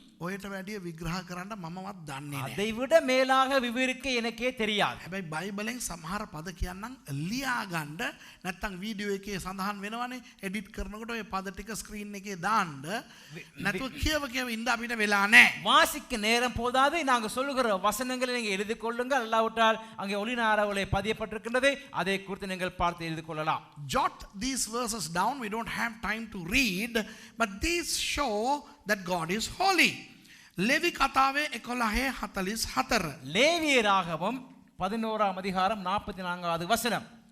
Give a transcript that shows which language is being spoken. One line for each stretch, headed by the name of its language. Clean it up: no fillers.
Sinhala: ඔයට වැඩිය විග්‍රහ කරන්න මමවත් දන්නේ නැහැ.
Tamil: அதை விட மேலாக விவரிக்க எனக்கே தெரியாது.
Sinhala: හැබැයි බයිබලෙන් සමහර පද කියන්නම් ලියා ගන්න නැත්නම් වීඩියෝ එකේ සඳහන් වෙනවනේ එඩිට් කරනකොට ඔය පද ටික ස්ක්‍රීන් එකේ දාන්න නැතුව කියව ඉන්න අපිට වෙලා නැහැ.
Tamil: வாசிக்க நேரம் போதாது. நாங்க சொல்லுகிற வசனங்களை நீங்க எழுதி கொள்ளுங்கள். அல்லாவிட்டால் அங்கே ஒளிநாடாவிலே பதியப்பட்டிருக்கின்றது, அதை குறித்து நீங்கள் பார்த்து எழுதி கொள்ளலாம்.
English: Jot these verses down. We don't have time to read, but these show that God is holy.
Tamil: Levi கதாவே 11:44. லேவியராகமம் 11ஆம் அதிகாரம் 44வது வசனம்.